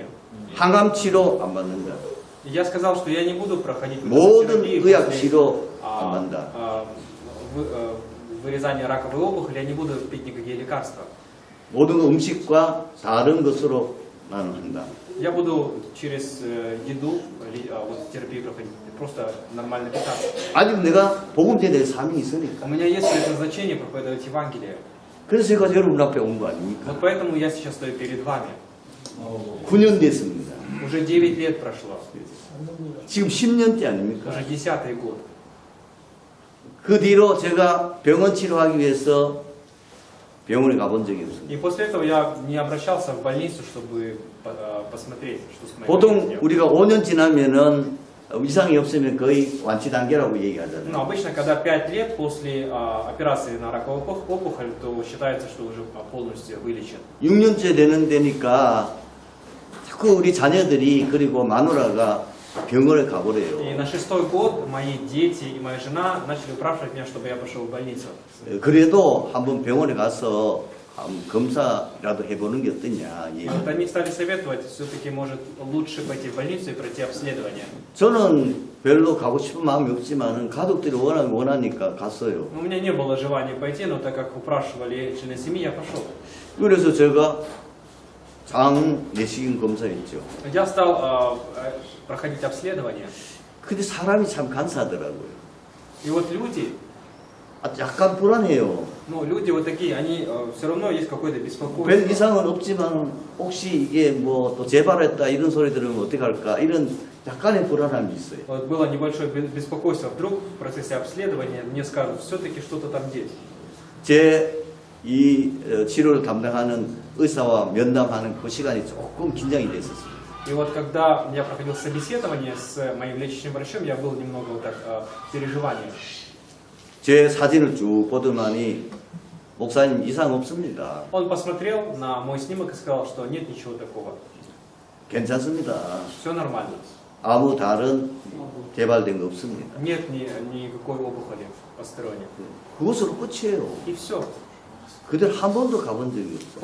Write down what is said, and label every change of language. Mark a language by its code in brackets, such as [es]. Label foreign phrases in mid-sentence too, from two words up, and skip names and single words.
[ko] 항암 치료 안 받는다. [ru] И я сказал, что я не буду проходить [ko] 모든 [ru] терапию [ko] 의학 [ru] после, [ko] 치료 안 받는다. [ru] вырезания раковой опухоли, я не буду пить никакие лекарства. [ko] 모든 음식과 다른 것으로 나는 한다. [ru] Я буду через еду вот, терапию проходить, просто нормально питаться. [ko] 아직 내가 복음 전해야 될 사명이 있으니까. [ru] У меня есть предназначение проповедовать Евангелие. [ko] 그래서 제가 여러분 앞에 온 거 아닙니까? [ru] Вот поэтому я сейчас стою перед вами. [ko] 9년 됐습니다. [ru] Уже 9 лет прошло. [ko] 지금 10년째 아닙니까? [ru] Уже 10-й год. [ko] 그 뒤로 제가 병원 치료하기 위해서 병원에 가본 적이 없습니다. [ru] И после этого я не обращался в больницу, чтобы посмотреть, что с моей [ko] 보통 [ru] болезнью. [ko] 우리가 5년 지나면은 이상이 없으면 거의 완치 단계라고 [ru] Ну, [ko] 얘기하잖아요. [ru] обычно, когда 5 лет после операции на раковую опухоль, то считается, что уже полностью вылечен. [ko] 6년째 되는 데니까 자꾸 우리 자녀들이 그리고 마누라가 병원에 [ru] И [ko] 가보래요. [ru] на 6-й год мои дети и моя жена начали упрашивать меня, чтобы я пошел в больницу. [ko] 그래도 한번 병원에 가서 한번 검사라도 해보는 게 어떠냐. [ru] И [ko] 얘기. [ru] вот они стали советовать, все-таки может лучше пойти в больницу и пройти обследование. [ko] 저는 별로 가고 싶은 마음이 없지만 가족들이 원하니까 갔어요. [ru] У меня не было желания пойти, но так как упрашивали члены семьи, я пошел. [ko] 그래서 제가 장 내시경 검사했죠. [ru] Я стал проходить обследование. [ko] 근데 사람이 참 간사하더라고요. [ru] И вот люди, [ko] 약간 불안해요. [ru] ну люди вот такие, они все равно есть какое-то [ko] 별 [ru] беспокойство. [ko] 이상은 없지만 혹시 이게 뭐 또 재발했다 이런 소리 들으면 어떻게 할까 이런 약간의 불안함이 있어요. [ru] Вот было небольшое беспокойство. Вдруг в процессе обследования мне скажут, все-таки что-то там есть. [ko] 제 이 치료를 담당하는 의사와 면담하는 그 시간이 조금 긴장이 됐었어요. [ru] И вот когда я проходил собеседование с моим лечащим врачом, я был немного вот так в переживании. [ko] 제 사진을 쭉 보더만이 목사님 이상 없습니다. [ru] Он посмотрел на мой снимок и сказал, что нет ничего такого. [ko] 괜찮습니다. [ru] Все нормально. [ko] 아무 다른 개발된 거 없습니다. [ru] Нет никакой опухоли посторонней. [ko] 그것으로 끝이에요. [ru] И все. [ko] 그들 한 번도 가본 적이 없어요.